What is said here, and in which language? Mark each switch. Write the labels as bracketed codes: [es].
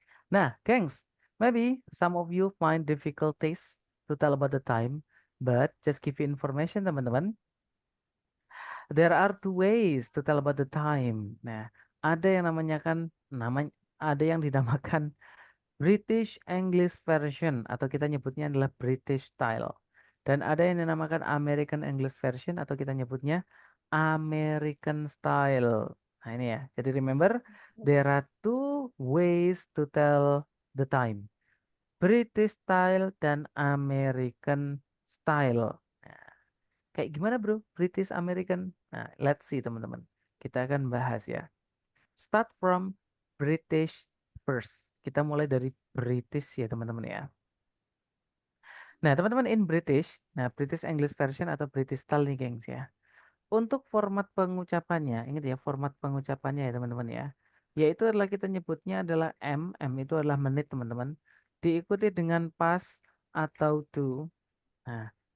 [en] Nah, gengs, maybe some of you find difficulties to tell about the time, but just give you information teman-teman. There are 2 ways to tell about the time. [id] Nah, ada yang ada yang dinamakan British English version atau kita nyebutnya adalah British style. Dan ada yang dinamakan American English version atau kita nyebutnya American style. Nah, ini ya. [en] Jadi remember, there are 2 ways to tell the time. British style dan American style. [id] Nah, kayak gimana, bro? British American. Nah, [en] let's see [id] teman-teman. Kita akan bahas ya. [en] Start from British first. [id] Kita mulai dari British ya teman-teman ya. Nah teman-teman [en] in British, [id] nah British English version atau British style nih gengs ya. Untuk format pengucapannya, ingat ya format pengucapannya ya teman-teman ya. Yaitu adalah kita nyebutnya adalah M itu adalah menit teman-teman. Diikuti dengan pas atau to. Nah